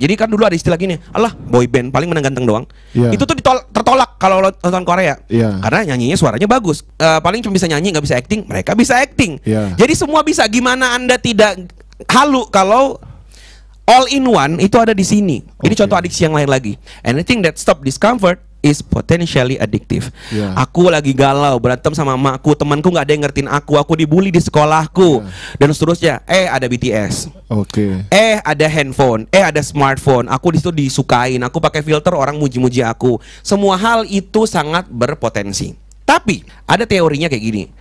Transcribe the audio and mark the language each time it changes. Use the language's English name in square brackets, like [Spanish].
[Indonesian] Jadi kan dulu ada istilah gini, alah boy band paling menang ganteng doang. Itu tuh tertolak kalau nonton Korea. Karena nyanyinya suaranya bagus. Paling cuma bisa nyanyi, nggak bisa acting. Mereka bisa acting. Jadi semua bisa. Gimana Anda tidak halu kalau [English] all in one [Indonesian] itu ada di sini. Ini contoh adiksi yang lain lagi. [English] Anything that stop discomfort is potentially addictive. [Indonesian] Aku lagi galau, berantem sama emakku, temanku nggak ada yang ngertiin aku dibully di sekolahku, dan seterusnya. Ada BTS. Ada handphone, ada smartphone. Aku di situ disukain, aku pakai filter, orang muji-muji aku. Semua hal itu sangat berpotensi. Tapi ada teorinya kayak gini.